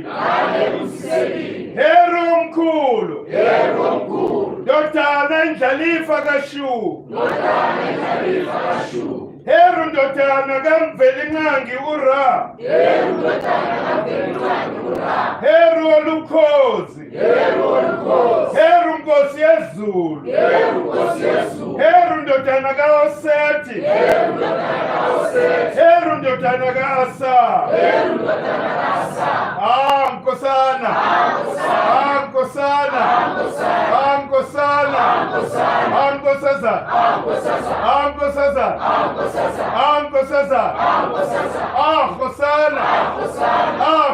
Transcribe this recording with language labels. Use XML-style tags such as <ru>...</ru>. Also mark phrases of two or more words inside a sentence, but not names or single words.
<zu>Ngane ibusisekile. Heru omkhulu. Heru omkhulu. Ndodana indlalifa kaShu. Ndodana indlalifa kaShu. Heru ndodana kaMvelinqangi uRa. Heru ndodana kaMvelinqangi uRa. Heru olukhozi. Heru olukhozi. Heru nkosi yezulu. Heru nkosi yezulu. Heru ndodana kaOsethi. Heru ndodana kaOsethi. Heru ndodana kaAsa. Heru ndodana kaAsa. Nkosana. Nkosana. Nkosana. Nkosana. Nkosana. Nkosana. Nkosazana. Nkosazana. Nkosazana. Nkosazana. Nkosazana. Nkosazana. Khosana. Nkosana.</zu>